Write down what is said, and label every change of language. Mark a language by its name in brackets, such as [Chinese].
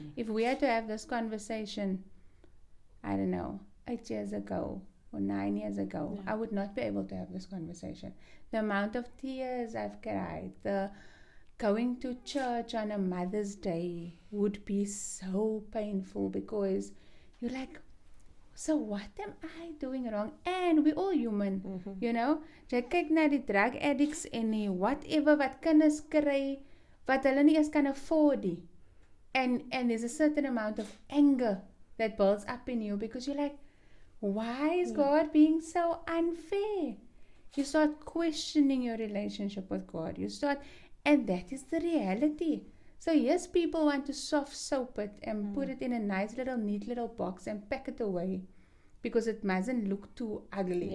[English] If we had to have this conversation, I don't know, 8 years ago or 9 years ago, I would not be able to have this conversation. The amount of tears I've cried, the going to church on a Mother's Day would be so painful because you're like, so what am I doing wrong? And we're all human, [Afrikaans] Jy kyk na die drug addicts en die whatever wat kinders kry, wat hulle nie eens kan afford nie. [English] And there's a certain amount of anger that builds up in you because you're like, why is God being so unfair? You start questioning your relationship with God. And that is the reality. So yes, people want to soft soap it and put it in a nice little, neat little box and pack it away because it mustn't look too ugly.